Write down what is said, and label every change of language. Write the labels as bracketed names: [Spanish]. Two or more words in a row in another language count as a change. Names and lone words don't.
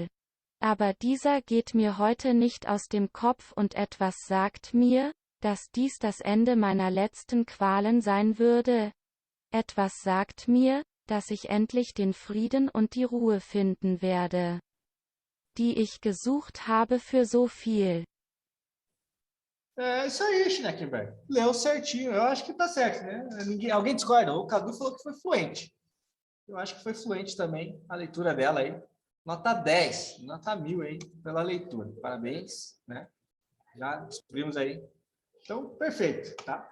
[German] Aber dieser geht mir heute nicht aus dem Kopf und etwas sagt mir, dass dies das Ende meiner letzten Qualen sein würde. Etwas sagt mir, dass ich endlich den Frieden und die Ruhe finden werde, die ich gesucht habe für so viel. [Portuguese] É isso aí, Schneckenberg. Leu certinho. Eu acho que tá certo, né? Alguém discorda? O Cadu falou que foi fluente. Eu acho que foi fluente também a leitura dela aí. Nota 10, nota 1000 aí pela leitura. Parabéns, né? Já descobrimos aí. Então, perfeito, tá?